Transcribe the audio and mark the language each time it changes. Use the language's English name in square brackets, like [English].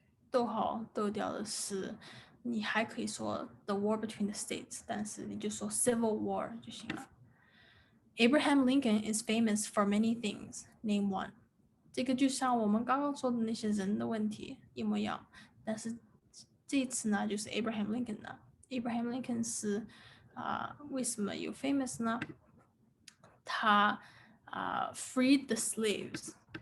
[Chinese] 逗号逗掉的是，你还可以说 [English] the war between the states， [Chinese] 但是你就说 Civil War 就行了。 [English] Abraham Lincoln is famous for many things. Name one. [Chinese] 这个就像我们刚刚说的那些人的问题一模一样，但是这次呢就是 Abraham Lincoln 呢。 Abraham Lincoln 是为什么有 famous 呢？他 [English] freed the slaves.